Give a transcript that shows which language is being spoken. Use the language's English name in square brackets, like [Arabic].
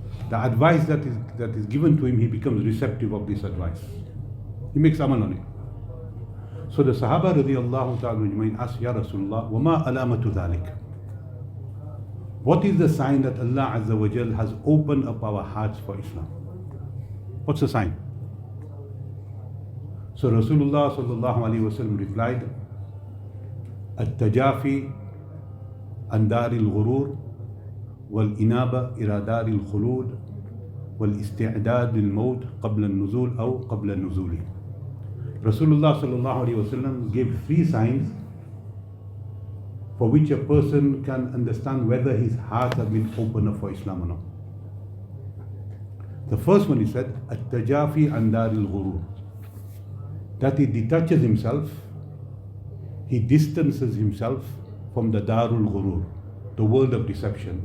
[English] The advice that is given to him, he becomes receptive of this advice. He makes amal on it. So the Sahaba radiallahu ta'ala asked, Ya Rasulullah, [Arabic] وَمَا أَلَامَةُ ذَلِكَ? [English] What is the sign that Allah Azza wa Jal has opened up our hearts for Islam? What's the sign? So Rasulullah sallallahu alayhi wa sallam replied, [Arabic] التجافي عن دار الغرور والإنابة إلى دار الخلود والاستعداد للموت قبل النزول أو قبل النزول. [English] Rasulullah sallallahu alayhi wa sallam gave three signs for which a person can understand whether his heart has been opened up for Islam or not. The first one he said, [Arabic] التجافي عن دار الغرور, [English] that he detaches himself, he distances himself from the Darul Ghurur, the world of deception.